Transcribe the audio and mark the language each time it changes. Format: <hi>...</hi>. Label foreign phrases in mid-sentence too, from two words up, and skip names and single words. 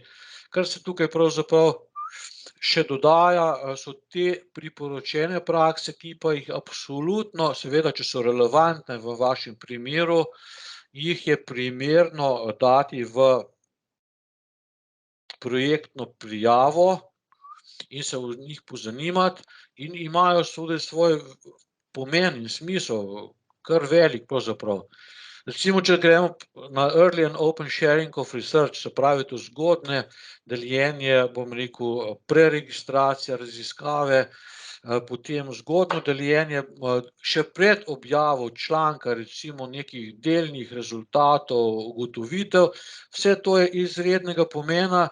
<sl>Kar se tukaj pravzaprav še dodaja, so te priporočene prakse, ki pa jih absolutno, seveda, če so relevantne v vašem primeru, jih je primerno dati v projektno prijavo in se o njih pozanimati in imajo tudi svoj pomen in smisel, kar velik pravzaprav. Recimo, če gremo na</sl> <en>early and open sharing of research,</en> <sl>se pravi to zgodnje deljenje, bom rekel, preregistracija, raziskave, potem zgodnje deljenje, še pred objavo članka, recimo nekih delnih rezultatov, ugotovitev, vse to je izrednega pomena.</sl>